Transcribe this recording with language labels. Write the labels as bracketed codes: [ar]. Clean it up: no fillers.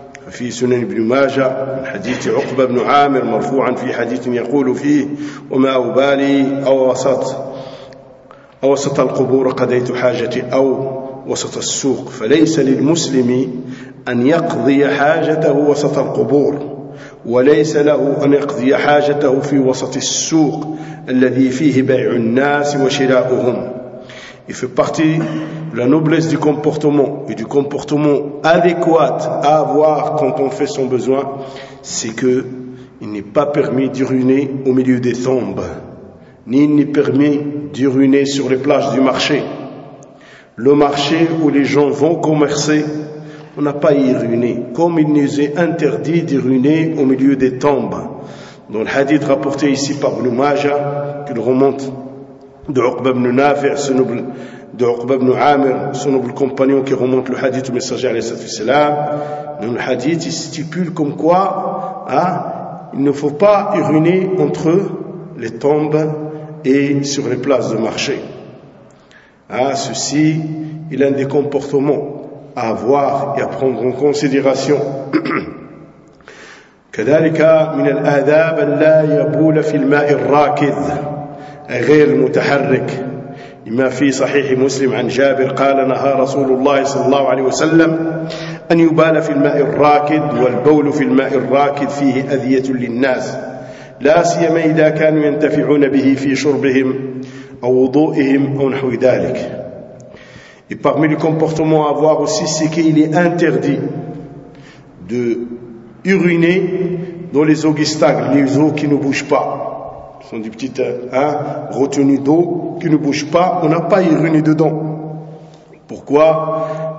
[ar] في سنن ابن ماجه من حديث عقبه بن عامر مرفوعا في حديث يقول فيه: وما ابالي أو وسط القبور قضيت حاجتي او وسط السوق. فليس للمسلم ان يقضي حاجته وسط القبور، وليس له ان يقضي حاجته في وسط السوق الذي فيه بيع الناس وشراؤهم. [fr] Il fait partie de la noblesse du comportement et du comportement adéquat à avoir quand on fait son besoin, c'est que il n'est pas permis d'uriner au milieu des tombes, ni il n'est permis d'uriner sur les plages du marché. Le marché où les gens vont commercer, on n'a pas à y uriner, comme il nous est interdit d'uriner au milieu des tombes. Dans le hadith rapporté ici par Ibn Majah, qu'il remonte d'Uqba ibn Nafi' d'Uqba ibn Amir, son noble compagnon qui remonte le hadith au messager alayhi salam, dans le hadith il stipule comme quoi, hein, il ne faut pas uriner entre les tombes et sur les places de marché. Ah, ceci est l'un des comportements à avoir et à prendre en considération. [ar] كذلك من الآداب لا يبول في الماء الراكد غير المتحرك لما في صحيح مسلم عن جابر قال: نهى رسول الله صلى الله عليه وسلم أن يبال في الماء الراكد، والبول في الماء الراكد فيه أذية للناس، لا سيما إذا كانوا ينتفعون به في شربهم أو وضوئهم أو نحو ذلك. [fr] Et parmi les comportements à voir aussi, c'est qu'il est interdit de uriner dans les eaux distinctes, les eaux qui ne bougent pas. Ce sont des petites retenues d'eau qui ne bougent pas. On n'a pas uriné dedans. Pourquoi?